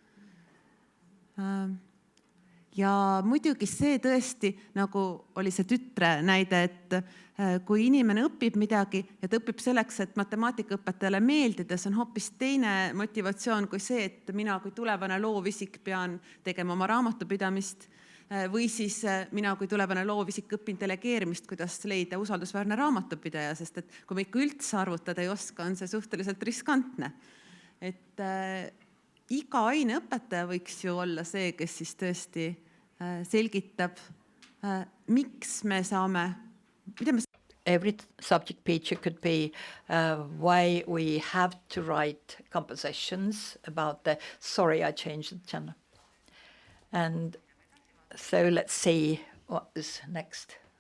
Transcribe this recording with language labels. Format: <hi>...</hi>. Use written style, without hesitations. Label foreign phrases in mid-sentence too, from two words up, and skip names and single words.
<et>Ja muidugi see tõesti, nagu oli see tütre näide, et kui inimene õpib midagi ja ta õpib selleks, et matemaatikaõpetajale meeldides, on hoopis teine motivatsioon kui see, et mina kui tulevane loovisik pean tegema oma raamatupidamist, või siis mina kui tulevane loovisik õpin delegeerimist, kuidas leida usaldusväärne raamatupidaja, sest et kui me ikka üldse arvutada ei oska, on see suhteliselt riskantne. Et iga aineõpetaja võiks ju olla see, kes siis tõesti selgitab, miks me saame...</et> <en>Every subject picture could be why we have to write compositions about the... Sorry, I changed the channel. And so let's see what is next.</en>